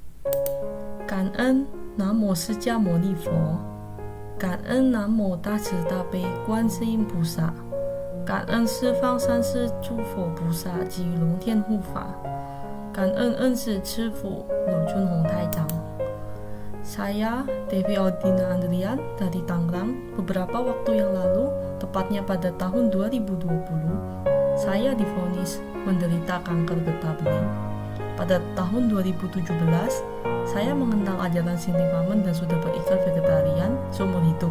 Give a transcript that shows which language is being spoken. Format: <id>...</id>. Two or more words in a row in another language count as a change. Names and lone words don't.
<zh>感恩南无释迦牟尼佛，感恩南无大慈大悲观世音菩萨，感恩十方三世诸佛菩萨及龙天护法，感恩恩师师父罗春红台长。</zh> <id>Saya Devi Audina Andrian dari Tangerang. Beberapa waktu yang lalu, tepatnya pada tahun 2020, saya divonis menderita kanker getah bening. Pada tahun 2017, saya mengenal ajaran Shinigami dan sudah berikrar vegetarian seumur hidup.</id>